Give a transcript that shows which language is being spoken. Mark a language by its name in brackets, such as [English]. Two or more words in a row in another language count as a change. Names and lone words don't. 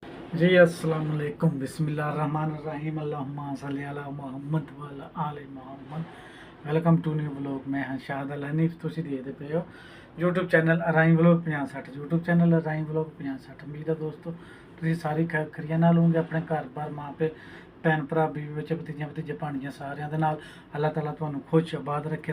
[Arabic] जी السلام عليكم بسم الله الرحمن الرحيم اللهم صل على محمد وعلى آل محمد. [English] welcome to new vlog. [Punjabi] ਮੈਂ ਹਾਂ ਸ਼ਾਹਦ ਅਲ ਹਨੀਫ। ਤੁਸੀਂ ਦੇਖਦੇ ਪਏ ਹੋ YouTube ਚੈਨਲ ਅਰਾਈ ਵਲੌਗ 5060। YouTube ਚੈਨਲ ਅਰਾਈ ਵਲੌਗ 5060। ਉਮੀਦ ਹੈ ਦੋਸਤੋ ਤੁਸੀਂ ਸਾਰੀ ਖਰੀਆਂ ਨਾਲ ਹੋਗੇ, ਆਪਣੇ ਘਰ-ਬਾਰ, ਮਾਪੇ, ਭੈਣ ਭਰਾ, ਬੀਵੀ ਬੱਚੇ, ਭਤੀਜੇ ਭਤੀਜੇ ਭਾਣੀਆਂ ਸਾਰਿਆਂ ਦੇ ਨਾਲ ਅੱਲਾਹ ਤਾਲਾ ਤੁਹਾਨੂੰ ਖੁਸ਼ ਆਬਾਦ ਰੱਖੇ।